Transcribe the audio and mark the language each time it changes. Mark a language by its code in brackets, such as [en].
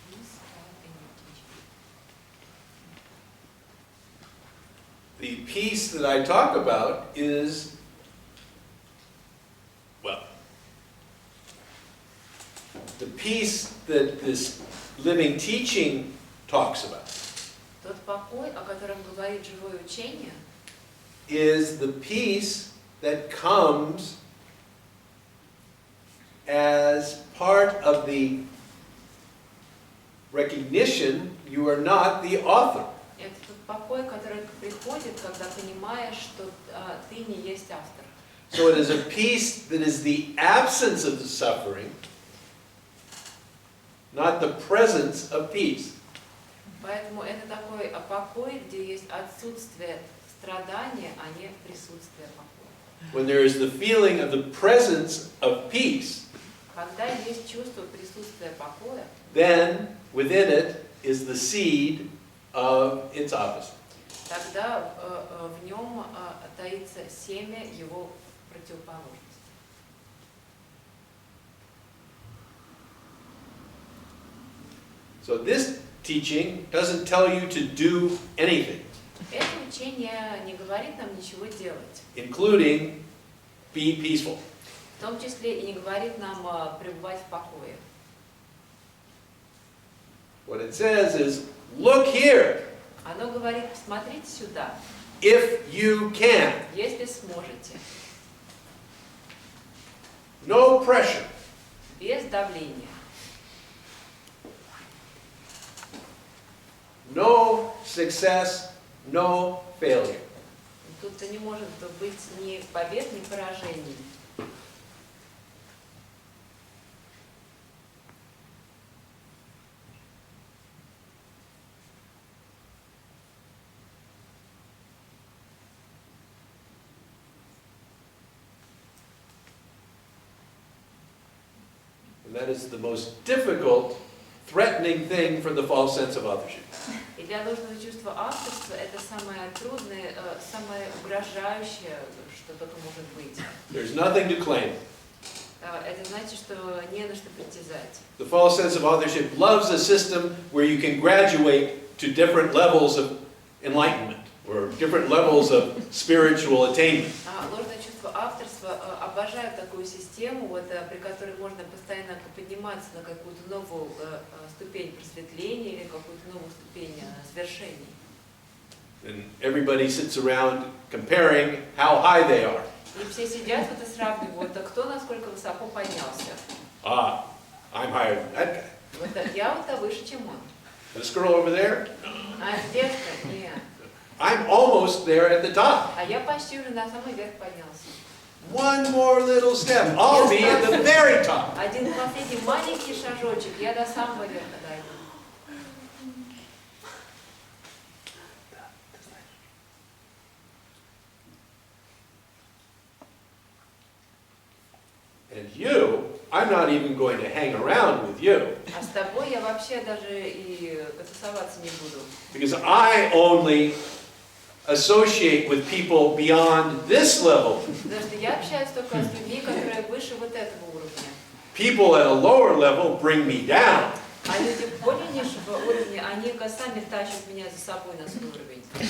[en] What is the peace in peace or in your teaching? The peace that I talk about is, well, the peace that this living teaching talks about [ru] Тот покой, о котором говорит живое учение, [en] is the peace that comes as part of the recognition you are not the author. [ru] это тот покой, который приходит, когда понимаешь, что ты не есть автор. [en] So it is a peace that is the absence of the suffering, not the presence of peace. [ru] Поэтому это такой покой, где есть отсутствие страдания, а не присутствие покоя. [en] When there is the feeling of the presence of peace, [ru] Когда есть чувство присутствия покоя, [en] then within it is the seed of its opposite. [ru] тогда в нем таится семя его противоположности. [en] So this teaching doesn't tell you to do anything, [ru] Это учение не говорит нам ничего делать, [en] including be peaceful. [ru] в том числе и не говорит нам пребывать в покое. [en] What it says is, look here, [ru] Оно говорит, посмотрите сюда, [en] if you can. [ru] если сможете, [en] No pressure. [ru] без давления, [en] No success, no failure. [ru] тут не может быть ни побед, ни поражений. [en] And that is the most difficult, threatening thing for the false sense of authorship. [ru] И для ложного чувства авторства это самое трудное, самое угрожающее, что только может быть. [en] There's nothing to claim. [ru] Это значит, что не на что притязать. [en] The false sense of authorship loves a system where you can graduate to different levels of enlightenment or different levels of spiritual attainment. [ru] Ложное чувство авторства обожает такую систему, вот, при которой можно постоянно подниматься на какую-то новую ступень просветления или какую-то новую ступень свершений. [en] And everybody sits around comparing how high they are. [ru] И все сидят вот и сравнивают, кто насколько высоко поднялся. [en] Ah, I'm higher than that guy. [ru] Вот я вот выше, чем он. [en] This girl over there, [ru] А девушка, нет. [en] I'm almost there at the top. [ru] А я почти уже на самый верх поднялся. [en] One more little step, I'll be at the very top. [ru] Один последний маленький шажочек, я до самого верха дойду. [en] And you, I'm not even going to hang around with you. [ru] А с тобой я вообще даже и тусоваться не буду. [en] Because I only associate with people beyond this level. [ru] Потому что я общаюсь только с людьми, которые выше вот этого уровня. [en] People at a lower level bring me down. [ru] А люди более низшего уровня, они сами тащат меня за собой на свой уровень.